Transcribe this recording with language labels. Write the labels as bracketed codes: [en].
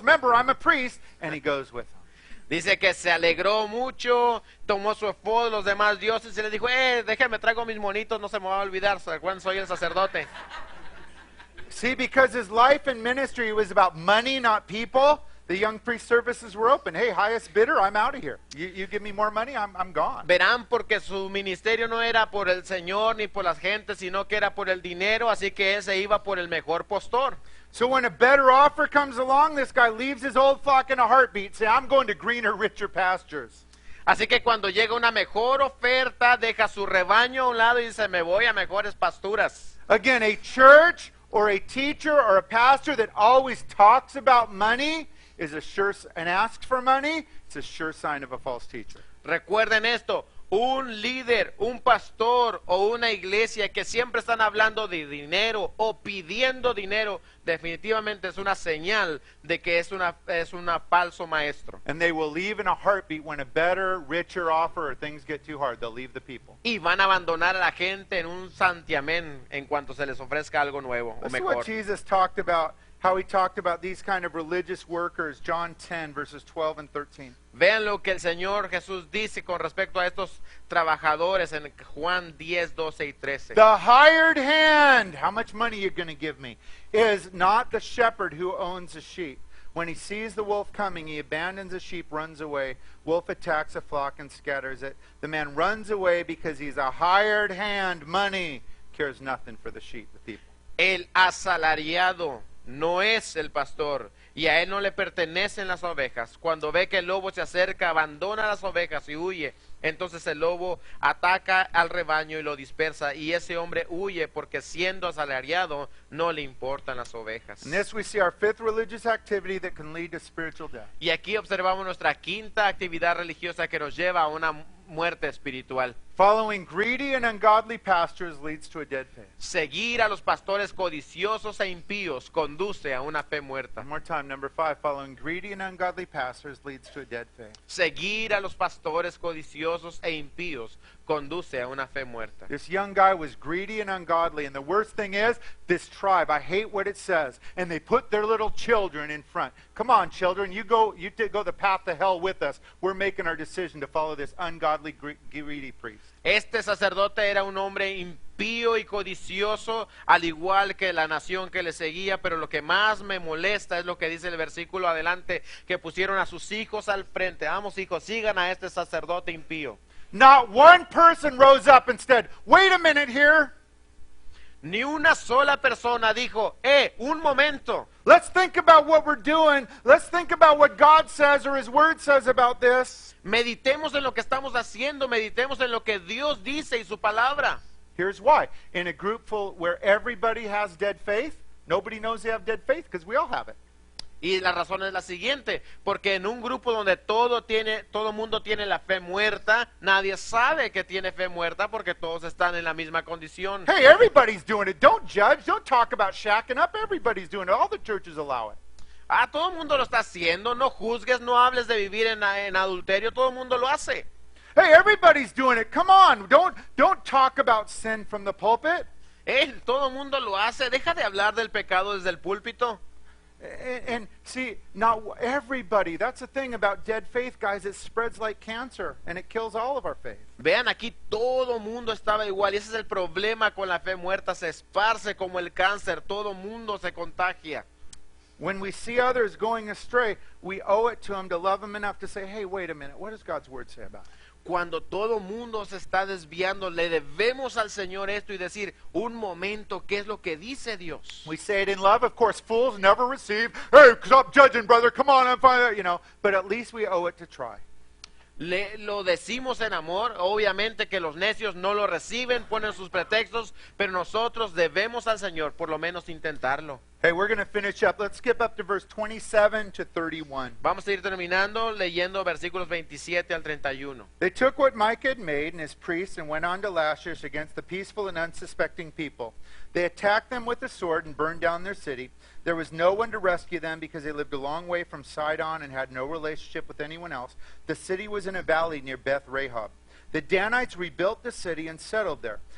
[en] Remember, I'm a priest. And he goes with them. [es] Dice que se alegró mucho, tomó su efod, los demás dioses y le dijo, déjame, traigo mis monitos, no se me va a olvidar, recuerden, soy el sacerdote. [en] See, because his life and ministry was about money, not people, the young priest services were open. Hey, highest bidder, I'm out of here. You give me more money, I'm gone. [es] Verán, porque su ministerio no era por el Señor ni por las gentes, sino que era por el dinero, así que él se iba por el mejor postor. [en] So when a better offer comes along, this guy leaves his old flock in a heartbeat. Say, I'm going to greener, richer pastures. [es] Así que cuando llega una mejor oferta, deja su rebaño a un lado y dice, me voy a mejores pasturas. [en] Again, a church or a teacher or a pastor that always talks about money is and asks for money, it's a sure sign of a false teacher. [es] Recuerden esto, un líder, un pastor o una iglesia que siempre están hablando de dinero o pidiendo dinero, definitivamente es una señal de que es una falso maestro. [en] And they will leave in a heartbeat when a better, richer offer or things get too hard. They'll leave the people. [es] Y van a abandonar a la gente en un santiamén en cuanto se les ofrezca algo nuevo o [en] This is [es] mejor. [en] what Jesus talked about, how he talked about these kind of religious workers, John 10, verses 12 and 13. [es] Vean lo que el Señor Jesús dice con respecto a estos trabajadores en Juan 10, 12 y 13. [en] The hired hand, how much money are you going to give me, is not the shepherd who owns the sheep. When he sees the wolf coming, he abandons the sheep, runs away. Wolf attacks the flock and scatters it. The man runs away because he's a hired hand, money, cares nothing for the sheep, the people. [es] El asalariado no es el pastor y a él no le pertenecen las ovejas. Cuando ve que el lobo se acerca, abandona las ovejas y huye. Entonces el lobo ataca al rebaño y lo dispersa, y ese hombre huye porque siendo asalariado no le importan las ovejas. [en] In this we see our fifth religious activity that can lead to spiritual death. [es] Y aquí observamos nuestra quinta actividad religiosa que nos lleva a una muerte espiritual. [en] Following greedy and ungodly pastors leads to a dead faith. [es] Seguir a los pastores codiciosos e impíos conduce a una fe muerta. [en] One more time, number 5. Following greedy and ungodly pastors leads to a dead faith. [es] Seguir a los pastores codiciosos e impíos conduce a una fe muerta. [en] This young guy was greedy and ungodly, and the worst thing is, this tribe, I hate what it says, and they put their little children in front. Come on, children, you go the path to hell with us. We're making our decision to follow this ungodly, greedy priest. [es] Este sacerdote era un hombre impío y codicioso, al igual que la nación que le seguía, pero lo que más me molesta es lo que dice el versículo adelante, que pusieron a sus hijos al frente. Vamos, hijos, sigan a este sacerdote impío. [en] Not one person rose up and said, wait a minute here. [es] Ni una sola persona dijo, un momento. [en] Let's think about what we're doing. Let's think about what God says or His Word says about this. [es] Meditemos en lo que estamos haciendo, meditemos en lo que Dios dice y su palabra. [en] Here's why. In a group full where everybody has dead faith, nobody knows they have dead faith because we all have it. [es] Y la razón es la siguiente, porque en un grupo donde todo mundo tiene la fe muerta, nadie sabe que tiene fe muerta porque todos están en la misma condición. [en] Hey, everybody's doing it. Don't judge. Don't talk about shacking up. Everybody's doing it. All the churches allow it. [es] Todo el mundo lo está haciendo, no juzgues, no hables de vivir en adulterio, todo el mundo lo hace. [en] Hey, everybody's doing it. Come on. Don't talk about sin from the pulpit. [es] Todo el mundo lo hace, deja de hablar del pecado desde el púlpito. [en] And see, not everybody. That's the thing about dead faith, guys. It spreads like cancer, and it kills all of our faith. [es] Vean, aquí todo mundo estaba igual y ese es el problema con la fe muerta, se esparce como el cáncer, todo mundo se contagia. [en] When we see others going astray, we owe it to them to love them enough to say, hey, wait a minute, what does God's word say about it? [es] Cuando todo mundo se está desviando, le debemos al Señor esto y decir, un momento, ¿qué es lo que dice Dios? [en] We say it in love. Of course, fools never receive. Hey, stop judging, brother. Come on, I'm fine. You know, but at least we owe it to try. [es] Lo decimos en amor, obviamente que los necios no lo reciben, ponen sus pretextos, pero nosotros debemos al Señor por lo menos intentarlo. [en] Hey, we're going to finish up. Let's skip up to verse 27 to 31. [es] Vamos a ir terminando leyendo versículos 27 al 31. [en] They took what Micah had made and his priests and went on to Lachish against the peaceful and unsuspecting people. They attacked them with the sword and burned down their city. There was no one to rescue them because they lived a long way from Sidon and had no relationship with anyone else. The city was in a valley near Beth Rehob. The Danites rebuilt the city and settled there.